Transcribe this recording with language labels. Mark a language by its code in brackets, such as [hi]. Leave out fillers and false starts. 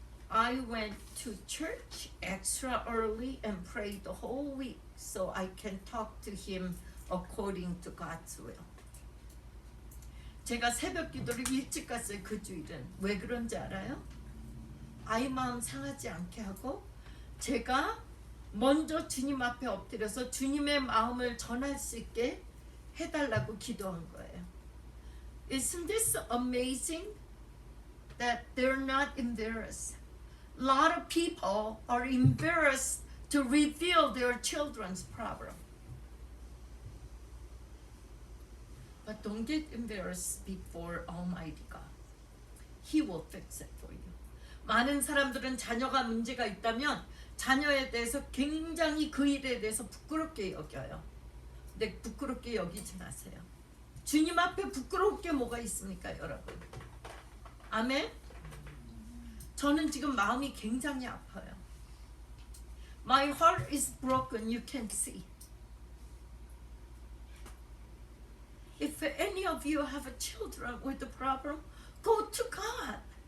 [en] I went to church extra early and prayed the whole week so I can talk to him according to God's will. [ko] 제가 새벽 기도를 일찍 갔어요. 그 주일은. 왜 그런지 알아요? 아이 마음 상하지 않게 하고 제가 먼저 주님 앞에 엎드려서 주님의 마음을 전할 수 있게 해달라고 기도한 거예요. [en] Isn't this amazing that they're not embarrassed? A lot of people are embarrassed to reveal their children's problem. But don't get embarrassed before Almighty God. He will fix it for you. [ko] 많은 사람들은 자녀가 문제가 있다면 자녀에 대해서 굉장히 그 일에 대해서 부끄럽게 여겨요. 근데 부끄럽게 여기지 마세요. 주님 앞에 부끄러울 게 뭐가 있습니까, 여러분? 아멘? 저는 지금 마음이 굉장히 아파요. [en] My heart is broken, you can see. If any of you have children with a problem, go to God.